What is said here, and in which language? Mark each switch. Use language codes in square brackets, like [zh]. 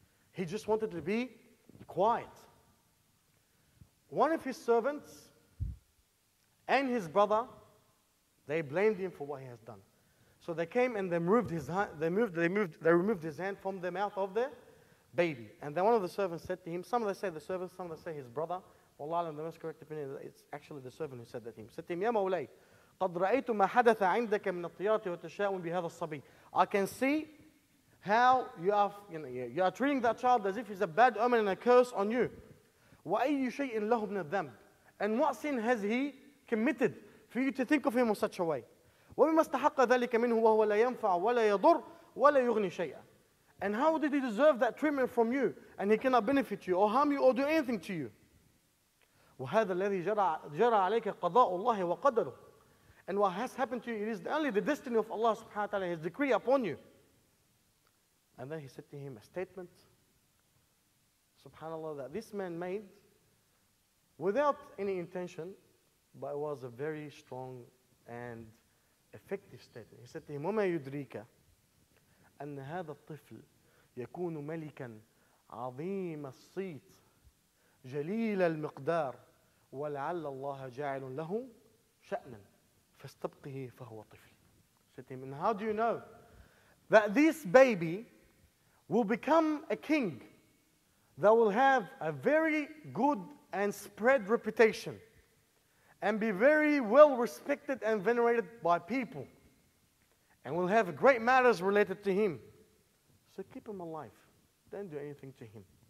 [en] He just wanted to be quiet. One of his servants and his brother, they blamed him for what he has done. So they came and they removed his hand, they removed his hand from the mouth of the baby. And then one of the servants said to him, some of them say the servant, some of them say his brother. Allah, the most correct opinion, it's actually the servant who said that to him. Said to him, [ar] يا مولاي قد رأيت ما حدث عندك من الطيرة والتشاؤم بهذا الصبي. [en] I can see how you are treating that child as if he's a bad omen and a curse on you. [ar] وأي شيء له من الذنب. [en] And what sin has he committed for you to think of him in such a way? [ar] وبما استحق ذلك منه وهو لا ينفع ولا يضر ولا يغني شيئا. [en] And how did he deserve that treatment from you? And he cannot benefit you or harm you or do anything to you. [ar] وهذا الذي جرى عليك قضاء الله وقدره. [en] And what has happened to you, it is only the destiny of Allah subhanahu wa ta'ala, His decree upon you. And then he said to him a statement, subhanAllah, that this man made without any intention, but it was a very strong and effective statement. He said to him, [ar] وَمَا يُدْرِيكَ أَنَّ هَذَا الطِّفْلِ يَكُونُ مَلِكًا عَظِيمَ الصِّيتِ جَلِيلَ الْمِقْدَارِ وَلَعَلَّ اللَّهَ جَاعِلٌ لَهُ شَأْنًا فَاسْتَبْقِهِ فَهُوَ طِفْلٌ. [en] Said to him, and how do you know that this baby will become a king that will have a very good and spread reputation and be very well respected and venerated by people and will have great matters related to him? So keep him alive. Don't do anything to him.